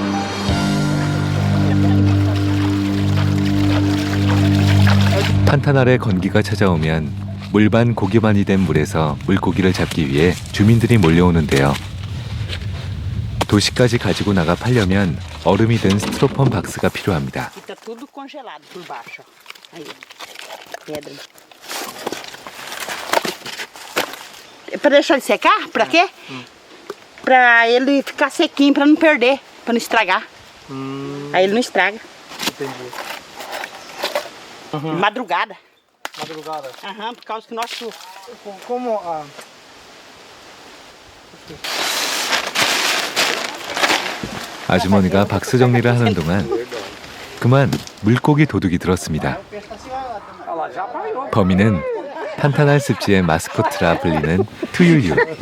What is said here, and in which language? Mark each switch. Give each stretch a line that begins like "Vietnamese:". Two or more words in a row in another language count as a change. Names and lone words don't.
Korean: 판타날의 건기가 찾아오면 물반 고기반이 된 물에서 물고기를 잡기 위해 주민들이 몰려오는데요. 도시까지 가지고 나가 팔려면 얼음이 든 스티로폼 박스가 필요합니다.
Portuguese: Fica tudo congelado por baixo. Aí, pedra. Para deixar ele secar? Para quê? Para ele ficar sequinho, para não perder, para não estragar. Aí ele não estraga. Entendi. Madrugada. Madrugada. Aham, por causa que nós... Como a...
Korean: 아주머니가 박스 정리를 하는 동안 그만 물고기 도둑이 들었습니다. 범인은 판타날 습지의 마스코트라 불리는 투유유.